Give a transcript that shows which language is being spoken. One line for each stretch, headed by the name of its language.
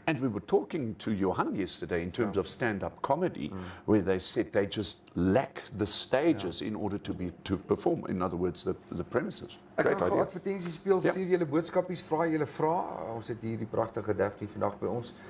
English: And we were talking to Johan yesterday in terms of stand-up comedy, where they said they just lack the stages in order to perform. In other words, the premises. Great idea.
Afrikaans: Advertensies speel, stuur julle boodskapies, vra julle vrae. Ons het hier die pragtige Daphne vandag by ons.